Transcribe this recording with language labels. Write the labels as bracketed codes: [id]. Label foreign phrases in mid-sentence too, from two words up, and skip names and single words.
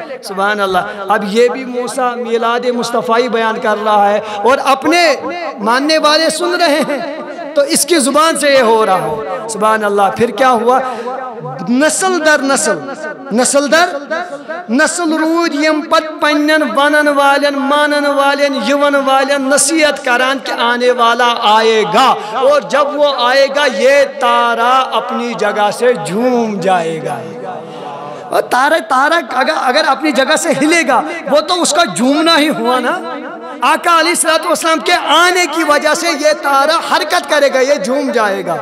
[ar] سبحان اللہ. [ur] اب یہ بھی موسیٰ میلاد مصطفی بیان کر رہا ہے اور اپنے ماننے والے سن رہے ہیں تو اس کی زبان سے یہ ہو رہا ہے. [ar] سبحان اللہ. [ur] پھر کیا ہوا؟ نسل در نسل [ks] رود یم پت پنن ونن والن مانن والن یون والن نصیحت کران [ur] کہ آنے والا آئے گا اور جب وہ آئے گا یہ تارا اپنی جگہ سے جھوم جائے گا. اور تارا اگر اپنی جگہ سے ہلے گا وہ تو اس کا جھومنا ہی ہوا نا. آقا [ar] علیہ السلام [ur] کے آنے کی وجہ سے یہ تارا حرکت کرے گا، یہ جھوم جائے گا.